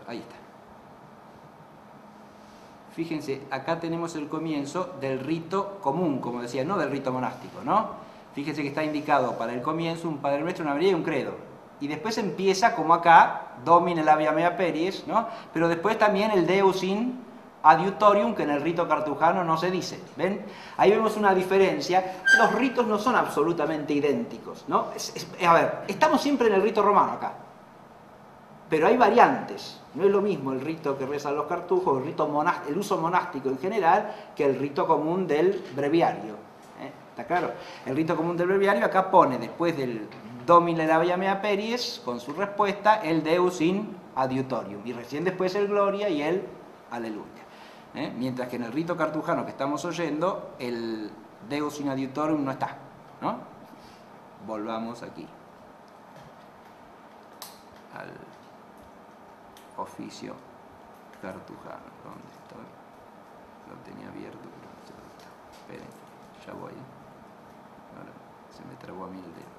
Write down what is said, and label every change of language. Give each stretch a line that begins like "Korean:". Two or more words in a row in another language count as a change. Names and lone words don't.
Spanish: Ahí está. Fíjense, acá tenemos el comienzo del rito común, como decía, no del rito monástico, ¿no? Fíjense que está indicado para el comienzo un Padre Nuestro, una María y un credo. Y después empieza, como acá,
Latin: Domine labia mea peries,
Spanish: ¿no? Pero después también el
Latin: Deus in adiutorium,
Spanish: que en el rito cartujano no se dice, ¿ven? Ahí vemos una diferencia. Los ritos no son absolutamente idénticos, ¿no? A ver, estamos siempre en el rito romano acá, pero hay variantes. No es lo mismo el rito que rezan los cartujos, el uso monástico en general, que el rito común del breviario, ¿eh? ¿Está claro? El rito común del breviario acá pone, después del
Latin: Domine labia mea peries,
Spanish: con su respuesta, el
Latin: Deus in adiutorium,
Spanish: y recién después el Gloria y el Aleluya. Mientras que en el rito cartujano que estamos oyendo, el
Latin: Deus in adiutorium
Spanish: no está, ¿no? Volvamos aquí al oficio cartujano. ¿Dónde estoy? Lo tenía abierto, pero no está. Esperen, ya voy. Ahora se me trabó a mí el dedo.